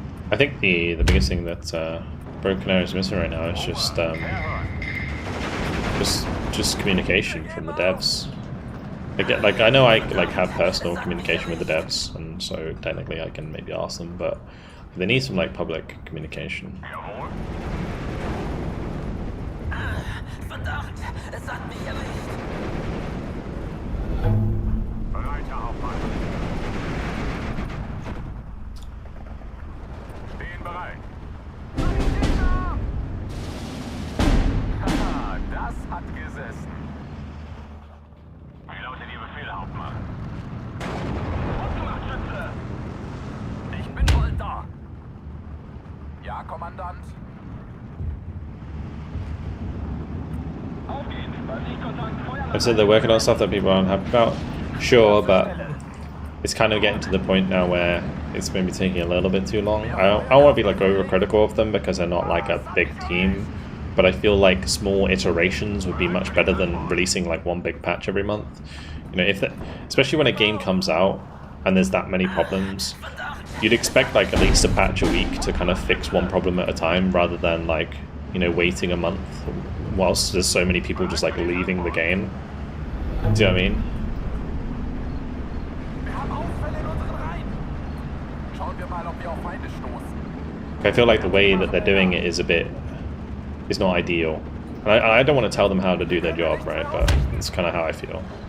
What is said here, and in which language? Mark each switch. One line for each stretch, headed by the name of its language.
English: I think the biggest thing that Broken Arrow is missing right now is just communication from the devs. Like I know I have personal communication with the devs, and so technically I can maybe ask them, but they need some like public communication.
German: Jawohl. Verdammt, es hat mich erwischt. Bereit, Herr Hauptmann. Stehen bereit. Haha, das hat gesessen. Wie lautet Ihr Befehl, Hauptmann? Gut gemacht, Schütze! Ich bin voll da. Ja, Kommandant? Aufgehen. Bei Sichtkontakt, Feuer.
English: I said they're working on stuff that people aren't happy about. Sure, but it's kind of getting to the point now where it's maybe taking a little bit too long. I don't want to be like overcritical of them because they're not like a big team, but I feel like small iterations would be much better than releasing like one big patch every month. You know, especially when a game comes out and there's that many problems, you'd expect like at least a patch a week to kind of fix one problem at a time rather than like, you know, waiting a month whilst there's so many people just like leaving the game. Do you know what I mean?
German: Wir haben Ausfälle in unseren Reihen. Schauen wir mal, ob wir auf Feinde stoßen.
English: I feel like the way that they're doing it is not ideal. And I don't want to tell them how to do their job, right? But it's kind of how I feel.